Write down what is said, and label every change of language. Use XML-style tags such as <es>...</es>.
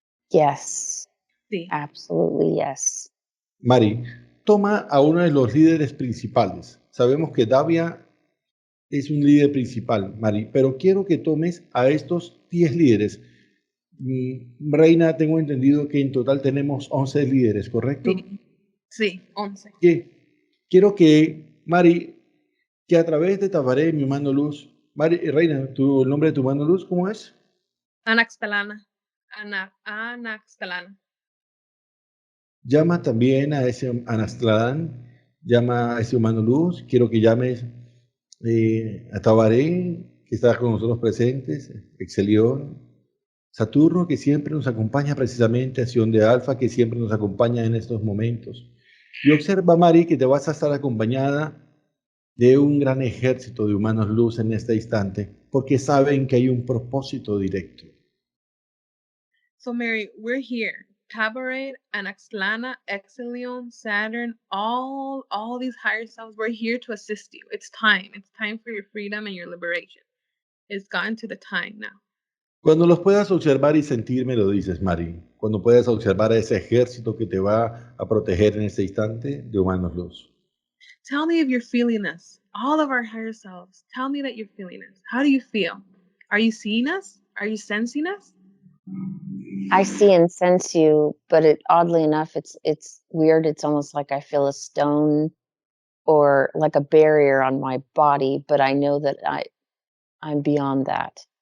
<en>Yes,</en> <es>Sí.</es> <en>absolutely yes.</en> <es>Mari, toma a uno de los líderes principales. Sabemos que Davia es un líder principal, Mari, pero quiero que tomes a estos 10 líderes. Reina, tengo entendido que en total tenemos 11 líderes, ¿correcto? Sí, sí, 11. Quiero que, Mari, que a través de Tabaré, mi mano luz, Mari, Reina, el nombre de tu mano luz, ¿cómo es? Anaxtalana. Anaxtalana. Llama también a ese Anastradán, llama a ese humano luz. Quiero que llames a Tabaré, que está con nosotros presentes, Excelión, Saturno, que siempre nos acompaña precisamente, Acción de Alfa, que siempre nos acompaña en estos momentos. Y observa, Mari, que te vas a estar acompañada de un gran ejército de humanos luz en este instante, porque saben que hay un propósito directo.</es> <en>So, Mary, we're here. Tabaret, Anaxtalana, Exelion, Saturn, all these higher selves, we're here to assist you. It's time. It's time for your freedom and your liberation. It's gotten to the time now.</en> <es>Cuando los puedas observar y sentir, me lo dices, Mari. Cuando puedas observar a ese ejército que te va a proteger en ese instante de humanos luz.</es> <en>Tell me if you're feeling us, all of our higher selves. Tell me that you're feeling us. How do you feel? Are you seeing us? Are you sensing us? I see and sense you, but it oddly enough, it's weird. It's almost like I feel a stone or like a barrier on my body, but I know that I'm beyond that.</en>